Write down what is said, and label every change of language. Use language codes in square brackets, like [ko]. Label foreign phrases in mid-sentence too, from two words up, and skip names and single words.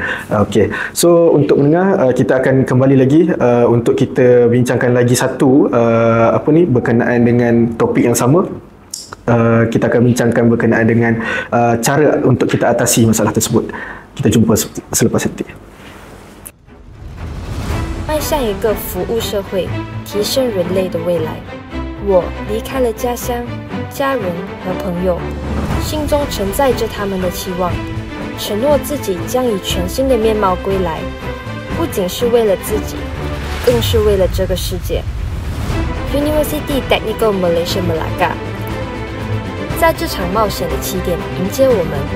[ms] Okey, so untuk mendengar kita akan kembali lagi untuk kita bincangkan lagi satu berkenaan dengan topik yang sama. Kita akan bincangkan berkenaan dengan cara untuk kita atasi masalah tersebut. Kita jumpa selepas ini. [zh] 迈向一个服务社会、提升人类的未来，我离开了家乡、家人和朋友，心中承载着他们的期望，承诺自己将以全新的面貌归来，不仅是为了自己，更是为了这个世界。University Technical Malaysia Melaka 在这场冒险的起点迎接我们。